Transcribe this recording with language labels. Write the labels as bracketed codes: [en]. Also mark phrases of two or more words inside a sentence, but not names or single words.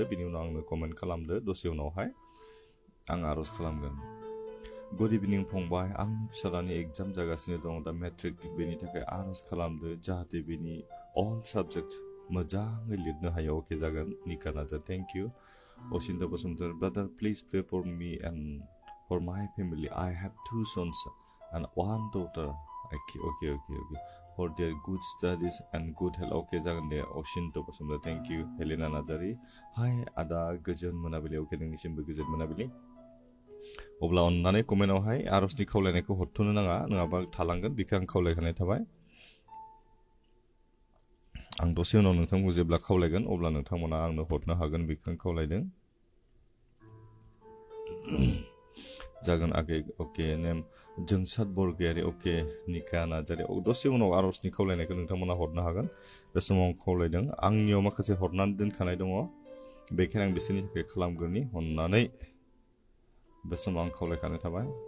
[brx] बिनि उनाव आंनो कमेन्ट खालामदो दसे उनावहाय आं आर'ज खालामगोन [en] good evening [brx] फंबाय आंनि फिसालानि एग्जाम जागासिनो दं दा मेट्रिक बेनि थाखाय आर'ज खालामदो जाहाथे बेनि अल साबजेक्ट मोजाङै लिरनो हायो जागोन निका नाजा [en] thank you [brx] असिन्ता बसुमतारी ब्रादार [en] please pray for me and for my family I have 2 sons and 1 daughter okay for their good studies and good health [brx] जागोन दे असिन्ता बसुमतारी [en] thank you [brx] हेलेना नार्जारी हाय आदा गोजोन मोनाबिलि नोंनिसिमबो गोजोन मोनाबिलि अब्ला अन्नानै कमेन्टआवहाय आर'जनि खावलायनायखौ हरथ'नो नाङा नङाबा थालांगोन बेखौ आं खावलायखानाय थाबाय आं दसे उनाव नोंथांखौ जेब्ला खावलायगोन अब्ला नोंथांमोना आंनो हरनो हागोन बेखौ आं खावलायदों जागोन आगे नेम जोंसाद बरगयारि निका नार्जारी दसे उनाव आर'जनि खावलायनायखौ नोंथांमोना हरनो हागोन बे समाव आं खावलायदों आंनियाव माखासे हरनानै दोनखानाय दङ बेखायनो आं बिसोरनि थाखाय खालामग्रोनि अन्नानै बे समाव आं खावलायखानाय थाबाय